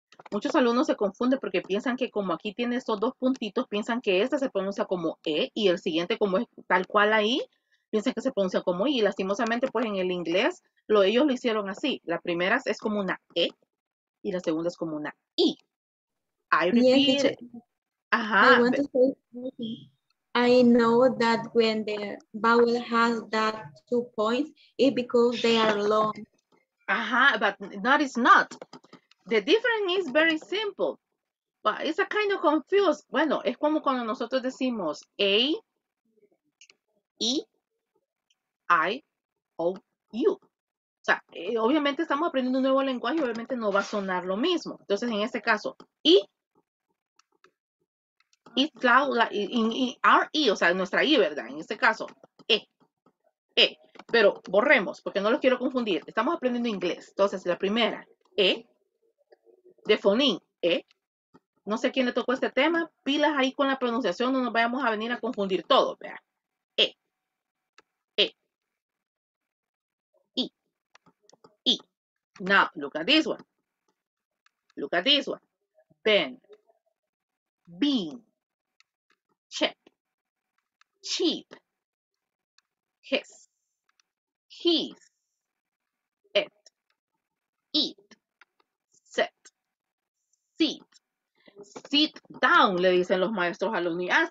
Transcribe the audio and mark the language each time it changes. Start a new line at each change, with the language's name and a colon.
Spanish: Muchos alumnos se confunden porque piensan que como aquí tiene estos dos puntitos, piensan que este se pronuncia como E y el siguiente como es tal cual ahí, piensan que se pronuncia como I. Y lastimosamente pues en el inglés ellos lo hicieron así. La primera es como una E y la segunda es como una I.
English: I repeat. I want to say something. I know that when the vowel has that 2 points, it's because they are long. But that is not. The difference is very simple. But it's a kind of confused.
Spanish: Bueno, es como cuando nosotros decimos A, E, I, O, U. O sea, obviamente estamos aprendiendo un nuevo lenguaje y obviamente no va a sonar lo mismo. Entonces, en este caso, I,
English: it's loud, our I,
Spanish: o sea, nuestra I, ¿verdad? En este caso, E. Pero borremos, porque no los quiero confundir. Estamos aprendiendo inglés. Entonces, la primera, E, de fonín, E. No sé quién le tocó este tema. Pilas ahí con la pronunciación, no nos vayamos a venir a confundir todo, vea. E, I.
English: Now, look at this one. Look at this one. Ben, bean, chip, cheap, his, it, eat, sit, sit. Sit down,
Spanish: le dicen los maestros a los niños.